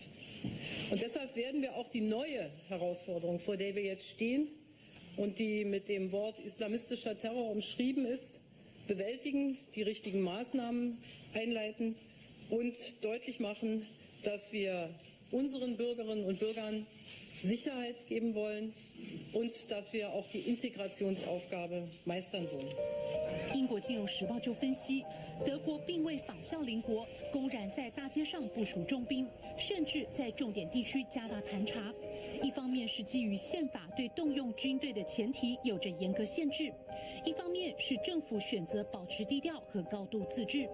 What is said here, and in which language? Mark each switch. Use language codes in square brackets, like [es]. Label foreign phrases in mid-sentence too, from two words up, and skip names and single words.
[de] Und deshalb werden wir auch die neue Herausforderung, vor der wir jetzt stehen und die mit dem Wort islamistischer Terror umschrieben ist, bewältigen, die richtigen Maßnahmen einleiten und deutlich machen, dass wir unseren Bürgerinnen und Bürgern Sicherheit geben wollen und dass wir auch die Integrationsaufgabe meistern wollen. [zh] 英国金融时报就分析，德国并未仿效邻国，公然在大街上部署重兵，甚至在重点地区加大盘查。一方面是基于宪法对动用军队的前提有着严格限制，一方面是政府选择保持低调和高度自治。